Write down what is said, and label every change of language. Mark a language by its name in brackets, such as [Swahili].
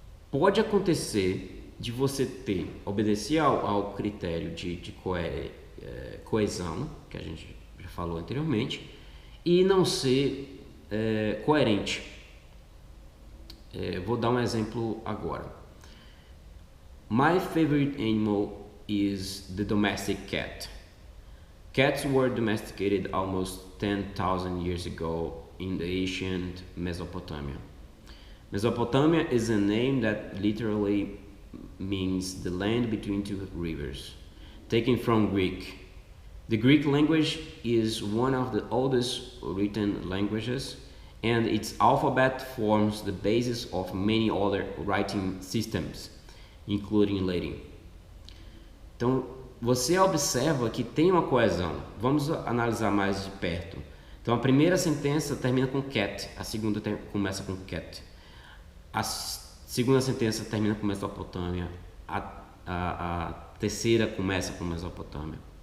[Portuguese] Pode acontecer de você obedecer ao critério de coesão, que a gente já falou anteriormente, e não ser coerente. Vou dar um exemplo agora. [English] My favorite animal is the domestic cat. Cats were domesticated almost 10,000 years ago in the ancient Mesopotamia. Mesopotamia is a name that literally means the land between two rivers, taken from Greek. The Greek language is one of the oldest written languages, and its alphabet forms the basis of many other writing systems, including Latin. [Portuguese] Então, você observa que tem uma coesão. Vamos analisar mais de perto. Então, a primeira sentença termina com cat, a segunda começa com cat. A segunda sentença termina com Mesopotâmia, a terceira começa com Mesopotâmia.